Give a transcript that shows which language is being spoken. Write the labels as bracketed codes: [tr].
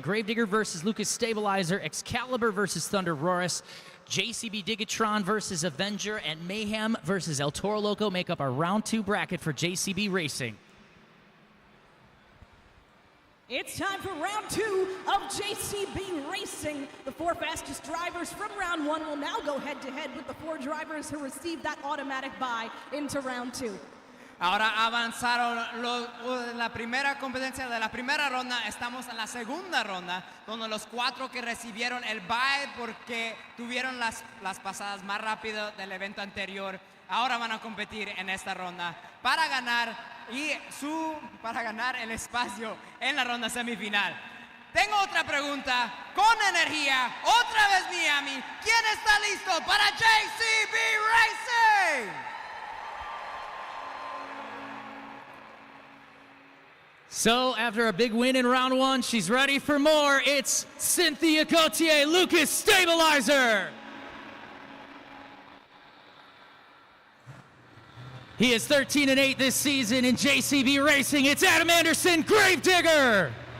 [en] Gravedigger versus Lucas Stabilizer, Excalibur versus Thunder Roris, JCB Digatron versus Avenger, and Mayhem versus El Toro Loco make up our round 2 bracket for JCB Racing. It's time for round 2 of JCB Racing. The 4 fastest drivers from round 1 will now go head-to-head with the 4 drivers who received that automatic bye into round 2. [es] Ahora avanzaron la primera competencia de la primera ronda. Estamos en la segunda ronda, donde los 4 que recibieron el bye porque tuvieron las pasadas más rápidas del evento anterior, ahora van a competir en esta ronda para ganar el espacio en la ronda semifinal. Tengo otra pregunta con energía, otra vez Miami. ¿Quién está listo para JCB Racing? [en] So after a big win in round 1, she's ready for more. It's Cynthia Gauthier, Lucas Stabilizer. He is 13-8 this season in JCB Racing. It's Adam Anderson, Gravedigger.